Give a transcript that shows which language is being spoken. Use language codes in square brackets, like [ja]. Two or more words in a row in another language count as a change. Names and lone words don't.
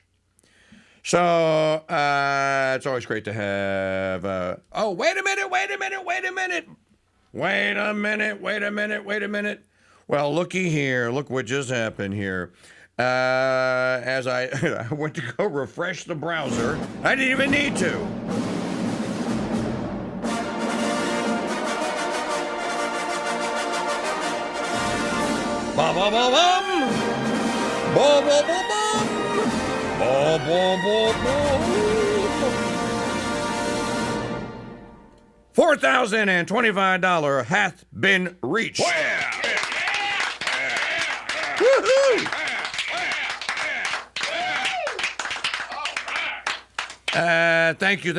[en] So it's always great to have wait a minute. Well, looky here, look what just happened here. As I went to go refresh the browser, I didn't even need to. Ba ba ba bum. Ba ba ba bum. Ba ba ba bum. $4,025 hath been reached. Woohoo! Thank you.